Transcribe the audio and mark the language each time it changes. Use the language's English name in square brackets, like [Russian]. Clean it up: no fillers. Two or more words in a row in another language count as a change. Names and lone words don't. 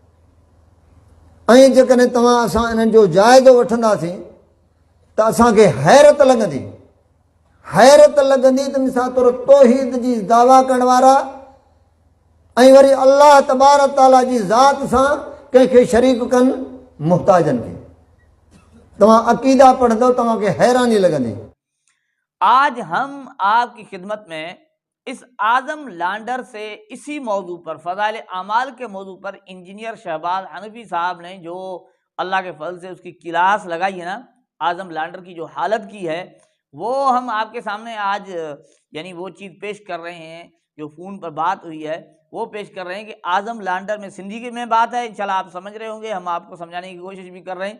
[Sindhi] ऐं जेकॾहिं असां इन्हनि जो जाइज़ो वठंदासीं त असांखे हैरत लॻंदी त मिसाल तौरु तौहीद जी दावा करण वारा ऐं वरी अलाह तबारक ताला जी ज़ात सां कंहिंखे शरीक कनि मुहताजनि खे। तव्हां अक़ीदा पढ़ंदव तव्हांखे हैरानी लॻंदी। [Urdu] آج ہم آپ کی خدمت میں اس اعظم لانڈر سے اسی موضوع پر، فضائل اعمال کے موضوع پر، انجینئر شہباز حنفی صاحب نے جو اللہ کے فضل سے اس کی کلاس لگائی ہے نا، اعظم لانڈر کی جو حالت کی ہے، وہ ہم آپ کے سامنے آج یعنی وہ چیز پیش کر رہے ہیں جو فون پر بات ہوئی ہے، وہ پیش کر رہے ہیں کہ اعظم لانڈر میں سندھی میں بات ہے، انشاءاللہ آپ سمجھ رہے ہوں گے، ہم آپ کو سمجھانے کی کوشش بھی کر رہے ہیں۔